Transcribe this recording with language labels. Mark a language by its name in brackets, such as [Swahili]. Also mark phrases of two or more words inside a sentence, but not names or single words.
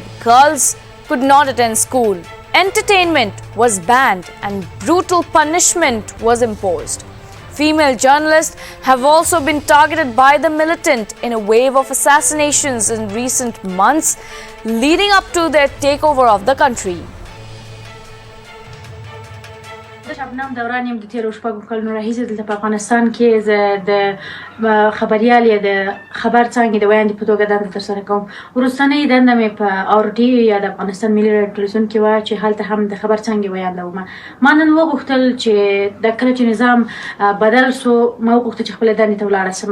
[English] Girls could not attend school. Entertainment was banned and brutal punishment was imposed. Female journalists have also been targeted by the militant in a wave of assassinations in recent months leading up to their takeover of the country. [Pashto] شبنم دوران یم د تیرو شپږو کلونو راهیسې دلته په افغانستان کې زه د خبریال یا د خبر څانګې د ویاندې په توګه دنده ترسره کوم. وروستنۍ دنده مې په RT یا د افغانستان ملي راډیو ټلویزیون کې وه چې هلته هم د خبر څانګې ویانده وم. ما نن وغوښتل چې د کله چې نظام بدل سو ما وغوښتل چې خپلې دندې ته ولاړه سم.